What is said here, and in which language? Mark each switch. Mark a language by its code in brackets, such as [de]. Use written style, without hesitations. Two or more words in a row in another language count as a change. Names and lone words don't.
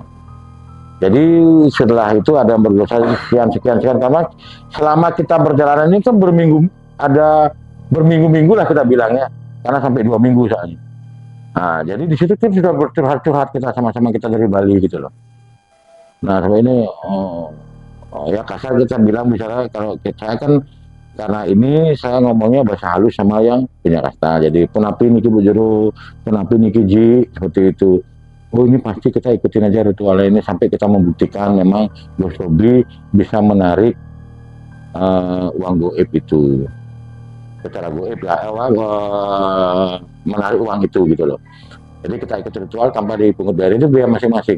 [id] Jadi setelah itu ada yang berdosa sekian, karena selama kita berjalan ini kan berminggu-minggu lah kita bilangnya, karena sampai 2 minggu soalnya. Nah, jadi di situ kan sudah bercurhat kita sama-sama, kita dari Bali gitu loh. Nah, sampai ini ya kasar kita bilang, misalnya kalau saya kan, karena ini saya ngomongnya bahasa halus sama yang punya kasta, jadi [ban] punapi niki Bu Jero, punapi niki Ji, [id] seperti itu. Oh ini pasti kita ikutin aja ritual ini sampai kita membuktikan memang Gus Robi bisa menarik uang goib itu secara goib ya, menarik uang itu gitu loh. Jadi kita ikut ritual tanpa dipungut biaya, itu biaya masing-masing.